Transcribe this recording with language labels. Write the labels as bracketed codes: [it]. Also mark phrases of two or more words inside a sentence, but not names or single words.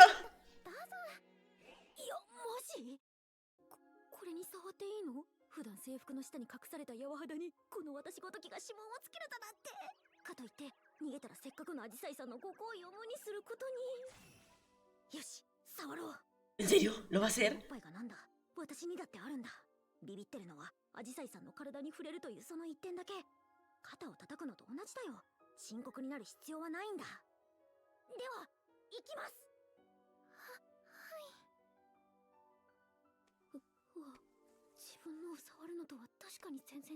[ja] どうぞ。いや、マジ？これに触っていいの？普段制服の下に隠された柔肌にこの私ごときが指紋をつけるだなんて。かといって逃げたらせっかくのアジサイさんのご好意を無にすることに。よし、触ろう。 [es] ¿En serio? ¿Lo va a hacer? [ja] おっぱいがなんだ？私にだってあるんだ。ビビってるのはアジサイさんの体に触れるというその一点だけ。肩を叩くのと同じだよ。深刻になる必要はないんだ。では行きます。自分のを触るのとは確かに全然違う。